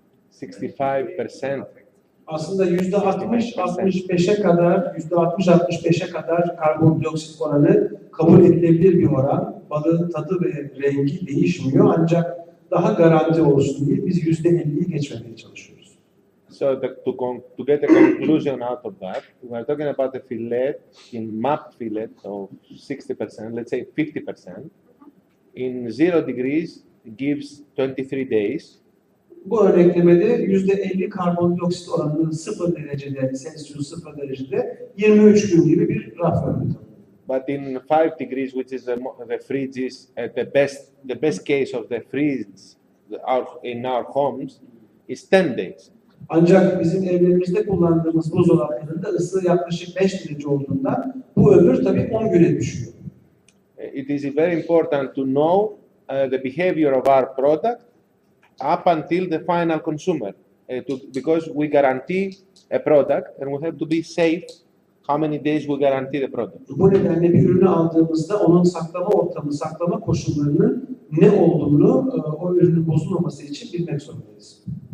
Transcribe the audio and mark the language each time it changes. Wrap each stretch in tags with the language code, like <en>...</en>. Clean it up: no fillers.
<en>65%.</en> <tr>Aslında %60-65'e kadar, %60-65'e kadar karbondioksit oranı kabul edilebilir bir oran. Balığın tadı ve rengi değişmiyor ancak daha garanti olsun diye biz %50'yi geçmemeye çalışıyoruz.</tr> <en>So to get a conclusion out of that, we are talking about a fillet in map fillet of 60%, let's say 50%. In 0 degrees gives 23 days.</en> <tr>Bu örneklemede %50 karbondioksit oranının 0 derecede, Celsius 0 derecede 23 gün gibi bir raf örneği.</tr> <en>But in 5 degrees, which is the fridges, the best case of the fridge in our homes, is 10 days.</en> <tr>Ancak bizim evlerimizde kullandığımız buzdolaplarında ısı yaklaşık 5 derece olduğunda bu ömür tabii 10 güne düşüyor.</tr> <en>It is very important to know the behavior of our product up until the final consumer, because we guarantee a product and we have to be safe. How many days we guarantee the product?</en> <tr>Bu nedenle bir ürünü aldığımızda onun saklama ortamı, saklama koşullarının ne olduğunu o ürünün bozulmaması için bilmek zorundayız.</tr>